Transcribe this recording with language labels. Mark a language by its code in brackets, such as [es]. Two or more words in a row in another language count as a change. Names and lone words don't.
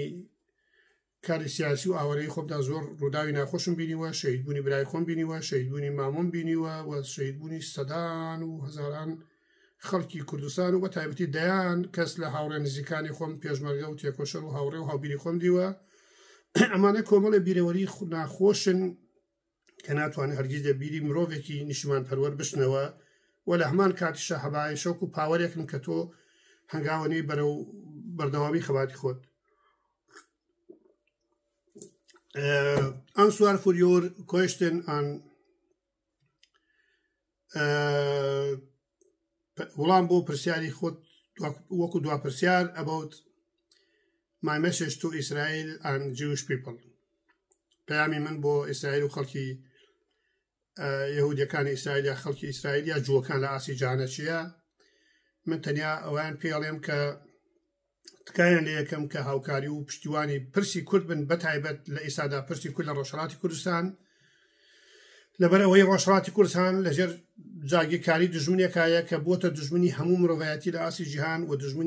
[ckb] کاری سیاسی و ئاوارەی خۆمدا زۆر ڕووداوی ناخۆشم بینیوە شەهیدبوونی برای خۆم بینیوە شەهیدبوونی مامۆم بینیوە و شەهیدبوونی سەدان و هەزاران خەڵکی کوردستان و بە تایبەتی دەیان کەس لە هاوڕێ نزیکانی خۆم پێشمەرگە و تێکۆشەر و هاوڕێ و هاوبیری خۆم دیوە ئەمانە کۆمەڵە بیرەوەری ناخۆشن کە ناتوانێت هەرگیز لە بیری مرۆڤێکی نیشتمان پەروەر بشنەوە و لە هەمان کاتیشە هەبای شەوک و پاوەرێکم کە تۆ هەنگاوەنەی بەرەو بەردەوامی خەباتی خۆت [en] ansvar för your question and [ckb] وڵام بۆ پرسیاری خۆت وەکو دوا پرسیار [en] about my message to Israel and Jewish people [ckb] پەیامی من بۆ ئیسرائیل و خەڵکی یەهودیەکانی ئیسرائیل یا خەڵکی ئیسرائیل یا جووەکان لە ئاسی جانە چییە من تەنیا ئەویان پێڵێم کە تکایان لە یەکەم کە هاوکاری و پشتیوانی پرسی کورد بن بەتایبەت لە ئیسادا پرسی کورد لە ڕۆژهەڵاتی کوردستان لەبەر ئەوەی ڕۆژهەڵاتی کوردستان لەژێر جاگیرکاری دژمنێکایە کە بۆتە دژمنی هەموو مرۆڤایەتی لە ئاسی جیهان و دژمنی